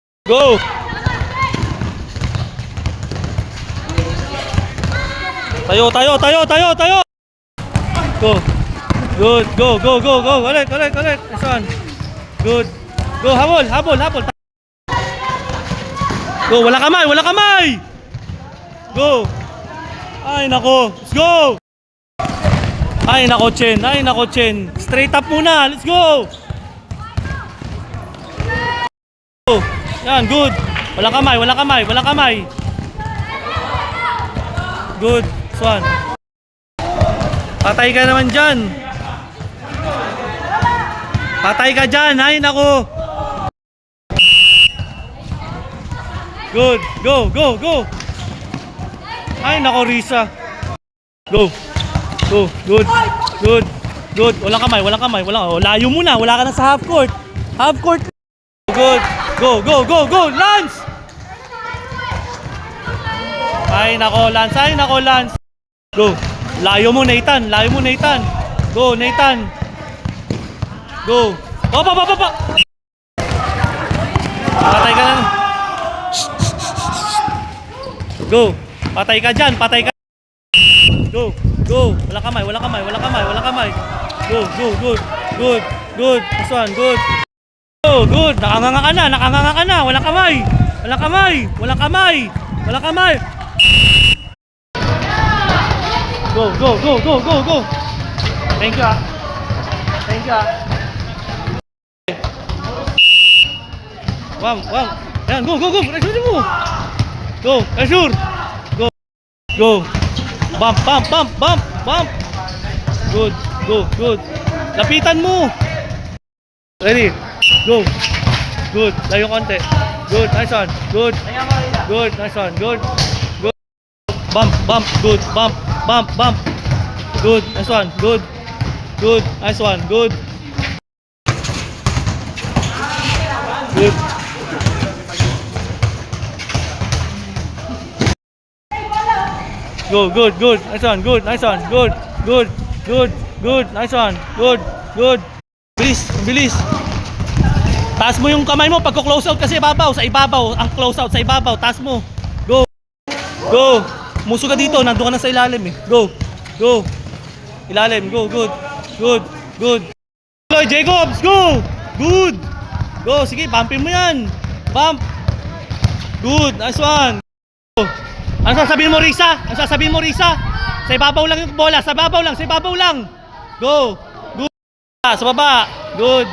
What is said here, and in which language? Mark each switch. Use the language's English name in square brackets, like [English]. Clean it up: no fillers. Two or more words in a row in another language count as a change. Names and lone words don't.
[English] Go! [Filipino] Tayo, tayo, tayo, tayo, tayo! [English] Go! Good, go, go, go, go! [Filipino] Ulit, ulit, ulit! [English] This one. Good. Go, [Filipino] habol, habol, habol! Go, wala kamay, wala kamay! Go! Ay, nako! [English] Let's go! [Filipino] Ay, nako, Chen! Ay, nako, Chen! [English] Straight up muna! Let's go! Go! [Filipino] Yan, good! Wala kamay, wala kamay, wala kamay! [English] Good! This one. [Filipino] Patay ka naman dyan! Patay ka dyan! Ay, nako! [English] Good! Go! Go! Go! [Filipino] Ay, nako, Risa! Go! [English] Go! Good! Good! Good! [Filipino] Walang kamay, walang kamay, walang... [English] Oh, [Filipino] layo muna! Wala ka na sa [English] half court! Half court! Good! Go! Go! Go! Go! [Filipino] Lance! Ay, nako, Lance! Ay, nako, Lance! Go! Layo mo, Nathan! Layo mo, Nathan! [English] Go, Nathan! [Filipino] Go! Opa, opa, opa! Patay ka na! Go! Patay ka dyan! Patay ka! [English] Go! Go! [Filipino] Wala kamay! Wala kamay! Wala kamay! Wala kamay! [English] Go! Go! Good! Good! Good! This one! Good! Go! Good! [Filipino] Nakanganga ka na! Nakanganga ka na! Wala kamay! Wala kamay! Wala kamay! Wala kamay! [English] Go! Go! Go! Go! Go! Go! Thank you ah! Thank you ah! Wow! Wow! Ayan! Go! Go! Go! Pressure mo! Go! Pressure! Go! Go! Bump! Bump! Bump! Bump! Bump! Good! Go! Good! [Filipino] Lapitan mo! [English] Ready? Go! Good! [Filipino] Layo konti! [English] Good! Nice one! Good! Good! Nice one! Good! Good! Bump! Bump! Good! Bump! Bump! Bump! Good! Nice one! Good! Good! Nice one! Good! Good! Go! Good! Good! Nice one! Good! Nice one! Good! Good! Good! Good! Nice one! Good! Good! [Filipino] Bilis! Bilis! Taas mo yung kamay mo pagko [English] close out [Filipino] kasi ibabaw, sa ibabaw, ang [English] close out [Filipino] sa ibabaw, taas mo. [English] Go. Go. [Filipino] Muso ka dito, nandoon ka na sa ilalim eh. [English] Go. Go. [Filipino] Ilalim, go, [English] good. Good. Good. Lloyd Jacobs, go. Good. Go, [Filipino] sige, bumpin mo 'yan. [English] Bump. Good, nice one. Go. [Filipino] Ano sasabihin mo, Risa? Ano sasabihin mo, Risa? Sa ibabaw lang yung bola, sa ibabaw lang, sa ibabaw lang. [English] Go. Good. [Filipino] Sa baba. [English] Good.